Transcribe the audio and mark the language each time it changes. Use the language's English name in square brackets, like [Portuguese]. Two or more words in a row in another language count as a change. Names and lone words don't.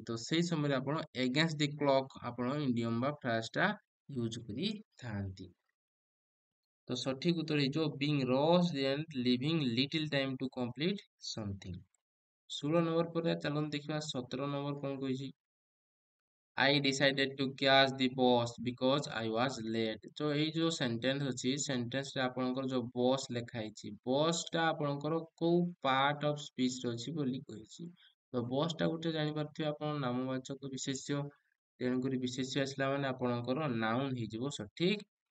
[Odia] ତ ସେଇ ସମୟରେ ଆପଣ [English] against the clock [Odia] ଆପଣ ଇଣ୍ଡିୟମ ବା ଫ୍ରାଜ ଟା ୟୁଜ କରିଥାନ୍ତି। ତ ସଠିକ ଉତ୍ତର ହେଇଯିବ [English] being rushed and leaving little time to complete something. [Odia] 16 ନମ୍ବର ପରେ ଚାଲନ୍ତୁ ଦେଖିବା 17 ନମ୍ବର କଣ କହିଛି। [English] I decided to catch the bus because I was late। [Odia] ତ ଏଇ ଯୋଉ ସେଣ୍ଟେନ୍ସ ଅଛି ସେଣ୍ଟେନ୍ସ ରେ ଆପଣଙ୍କର ଯୋଉ ବସ୍ ଲେଖା ହେଇଛି, ବସ୍ ଟା ଆପଣଙ୍କର କୋଉ [English] part of speech [Odia] ରେ ଅଛି ବୋଲି କହିଛି। ତ ବସ୍ ଟା ଗୋଟେ ଜାଣିପାରୁଥିବେ ଆପଣ ନାମବାଚକ ବିଶେଷ୍ୟ। ତେଣୁକରି ବିଶେଷ୍ୟ ଆସିଲା ମାନେ ଆପଣଙ୍କର ନାଉନ ହେଇଯିବ ସଠିକ।